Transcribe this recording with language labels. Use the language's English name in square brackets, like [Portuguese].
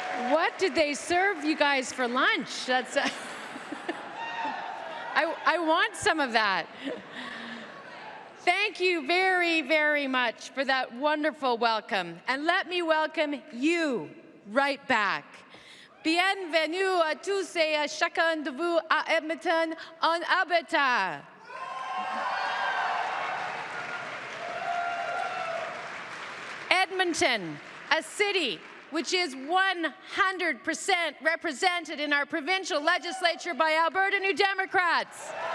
[English] What did they serve you guys for lunch? That's I want some of that. Thank you very, very much for that wonderful welcome. And let me welcome you right back. [French] Bienvenue à tous et à chacun de vous à Edmonton, en Alberta. [English] Edmonton, a city which is 100% represented in our provincial legislature by Alberta New Democrats.